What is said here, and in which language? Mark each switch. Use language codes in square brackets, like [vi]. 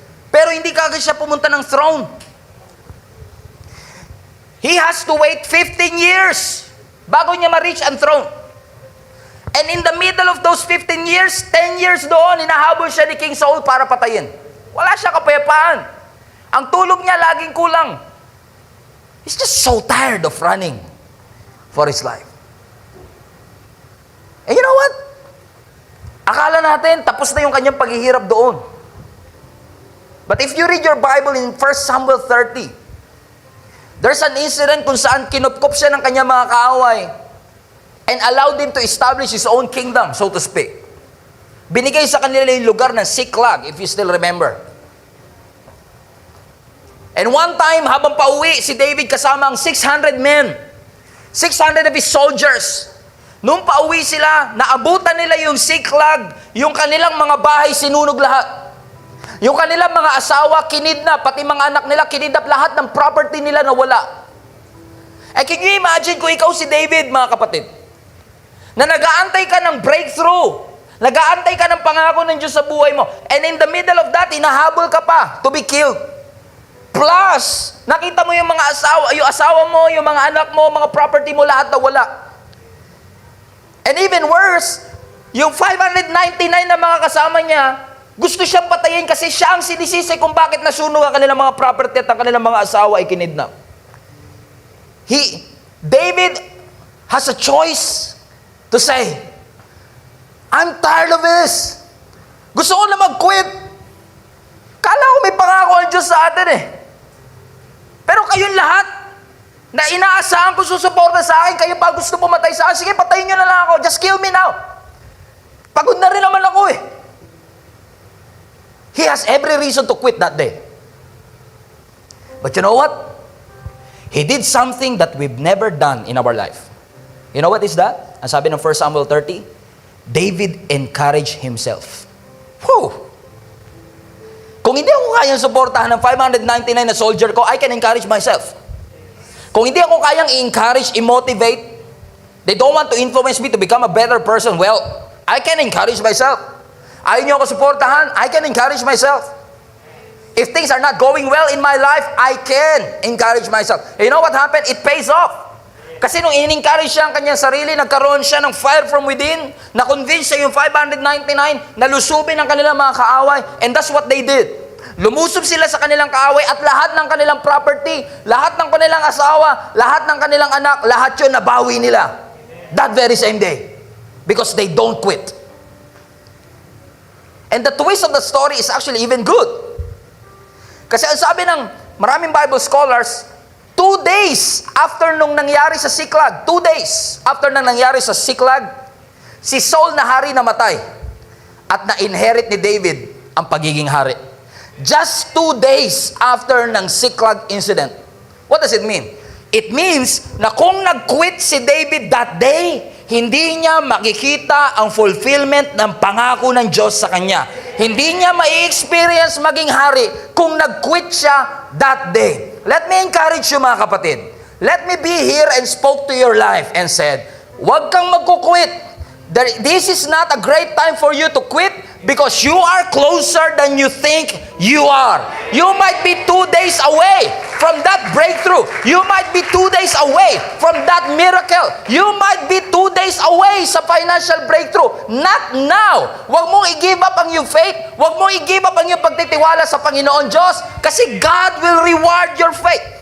[tl] Pero hindi kagad siya pumunta ng throne. [en] He has to wait 15 years [tl] bago niya ma-reach ang throne. [en] And in the middle of those 15 years, 10 years [tl] doon, hinahabol siya ni King Saul para patayin. Wala siya kapayapaan. Ang tulog niya laging kulang. [en] He's just so tired of running for his life. And you know what? [tl] Akala natin, tapos na yung kanyang paghihirap doon. [en] But if you read your Bible in 1 Samuel 30, there's an incident [tl] kung saan kinupkup siya ng kanyang mga kaaway [en] and allowed him to establish his own kingdom, so to speak. [tl] Binigay sa kanila yung lugar ng Siklag, [en] if you still remember. [tl] And one time, habang pauwi si David kasama ang 600 men, [en] 600 of his soldiers, [tl] nung pauwi sila, naabutan nila yung Siklag, yung kanilang mga bahay sinunog lahat. Yung kanilang mga asawa kinidnap, pati mga anak nila kinidnap, lahat ng property nila nawala. Eh, [en] can you imagine [tl] kung ikaw si David, mga kapatid, na nag-aantay ka ng breakthrough, Nag-aantay ka ng pangako ng Diyos sa buhay mo. [en] And in the middle of that, [tl] hinahabol ka pa [en] to be killed. [tl] Plus, nakita mo yung mga yung asawa mo, yung mga anak mo, mga property mo, lahat na wala. And even worse, yung 599 na mga kasama niya, gusto siyang patayin kasi siya ang sinisisi kung bakit nasunog ang kanilang mga property at ang kanilang mga asawa ay kinidnap. [en] David has a choice to say, I'm tired of this. [tl] Gusto ko na mag-quit. Kala ko may pangako ang Diyos sa atin eh. Pero kayong lahat, na inaasahan ko susuporta sa akin, kayo pa gusto pumatay sa akin, sige, patayin nyo na lang ako. [en] Just kill me now. [tl] Pagod na rin naman ako eh. [en] He has every reason to quit that day. But you know what? He did something that we've never done in our life. You know what is that? [tl] Ang sabi ng 1 Samuel 30, [en] David encouraged himself. Whew! [tl] Kung hindi ako kayang suportahan ng 599 na soldier ko, [en] I can encourage myself. [tl] Kung hindi ako kayang i-encourage, i-motivate, [en] they don't want to influence me to become a better person, well, I can encourage myself. [tl] Ayaw niyo ako suportahan, [en] I can encourage myself. If things are not going well in my life, I can encourage myself. You know what happened? It pays off. [tl] Kasi nung in-encourage siya ang kanyang sarili, nagkaroon siya ng fire from within, na-convince siya yung 599, nalusubin ang kanilang mga kaaway, [en] and that's what they did. [tl] Lumusob sila sa kanilang kaaway at lahat ng kanilang property, lahat ng kanilang asawa, lahat ng kanilang anak, lahat yun nabawi nila. [en] That very same day. Because they don't quit. And the twist of the story is actually even good. [tl] Kasi ang sabi ng maraming Bible scholars, 2 days after nung nangyari sa Siklag, 2 days after nang nangyari sa Siklag, si Saul na hari namatay at na-inherit ni David ang pagiging hari. [en] Just 2 days after ng Siklag incident. What does it mean? It means [tl] na kung nag-quit si David that day, hindi niya makikita ang fulfillment ng pangako ng Diyos sa kanya. Hindi niya ma-experience maging hari kung nag-quit siya that day. [en] Let me encourage you mga kapatid. Let me be here and spoke to your life and said, [tl] huwag kang magkukwit. [en] This is not a great time for you to quit because you are closer than you think you are. You might be 2 days away from that breakthrough. You might be 2 days away from that miracle. You might be 2 days away sa financial breakthrough. Not now. [tl] Huwag mong i-give up ang iyong faith. Huwag mong i-give up ang iyong pagtitiwala sa Panginoon Diyos kasi [en] God will reward your faith.